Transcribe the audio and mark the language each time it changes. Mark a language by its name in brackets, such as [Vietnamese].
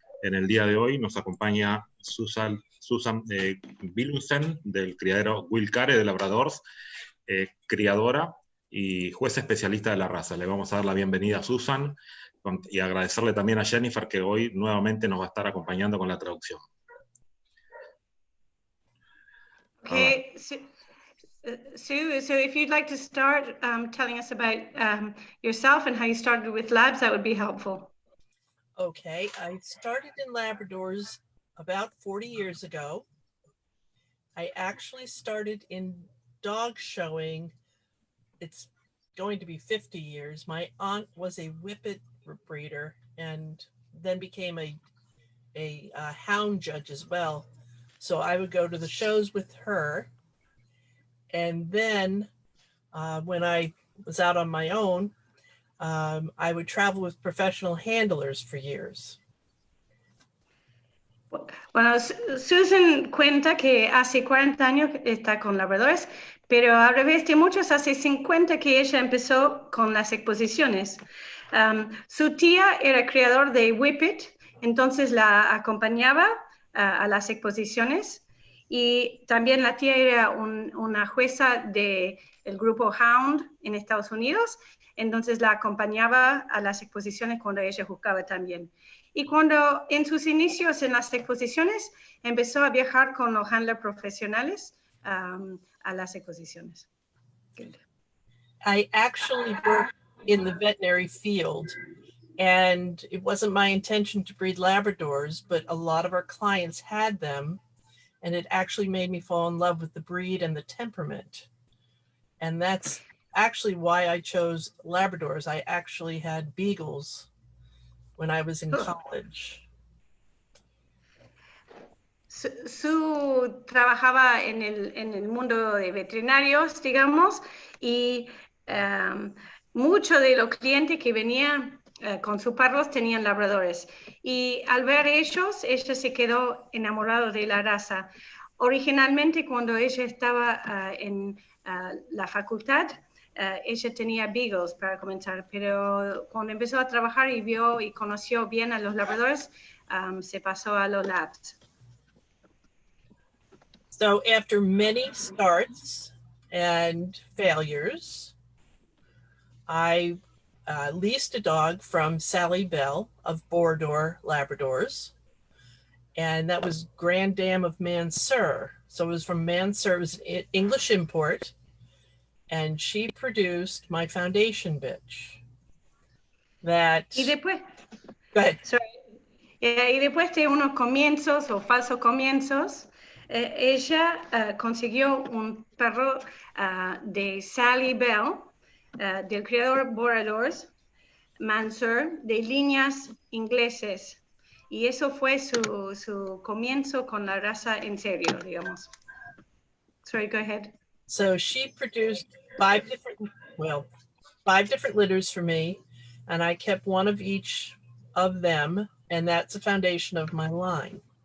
[Spanish] En el día de hoy nos acompaña Susan Willumsen del criadero Willcare de Labradors, criadora y jueza especialista de la raza. Le vamos a dar la bienvenida a Susan y agradecerle también a Jennifer que hoy nuevamente nos va a estar acompañando con la traducción. [English] Okay, Sue, so if you'd like to start telling us about yourself and how you started with labs, that would be helpful. Okay, I started in Labradors about 40 years ago. I actually started in dog showing. It's going to be 50 years. My aunt was a Whippet breeder and then became a hound judge as well. So I would go to the shows with her. And then when I was out on my own, I would travel with professional handlers for years. [Spanish] Bueno, Susan cuenta que hace 40 años está con labradores, pero al revés de muchos, hace 50 que ella empezó con las exposiciones. Su tía era criador de Whippet, entonces la acompañaba a las exposiciones, y también la tía era una jueza del grupo Hound en Estados Unidos, entonces la acompañaba a las exposiciones cuando ella juzgaba también. Y cuando en sus inicios en las exposiciones empezó a viajar con los handlers profesionales a las exposiciones. [English] Good. I actually worked in the veterinary field, and it wasn't my intention to breed Labradors, but a lot of our clients had them, and it actually made me fall in love with the breed and the temperament. And that's actually why I chose Labradors. I actually had Beagles when I was in college. [Spanish] Su trabajaba en el mundo de veterinarios, digamos, y muchos de los clientes que venían con sus perros tenían labradores. Y al ver ellos, ella se quedó enamorada de la raza. Originalmente, cuando ella estaba en la facultad, ella tenía Beagles para comenzar, pero cuando empezó a trabajar y vio y conoció bien a los labradores, se pasó a los labs. [English] So after many starts and failures, I leased a dog from Sally Bell of Borodore Labradors, and that was Grand Dam of Mansur. So it was from Mansur, it was an English import, and she produced my foundation bitch. That. [Spanish] Y después, [English] go ahead. Sorry. [Spanish] Y después de unos comienzos o falsos comienzos, ella consiguió un perro de Sally Bell, del criador Borodores, Mansur, de líneas ingleses. Y eso fue su comienzo con la raza en serio, digamos. [English] Sorry, go ahead. So she produced five different litters for me, and I kept one of each of them, and that's the foundation of my line.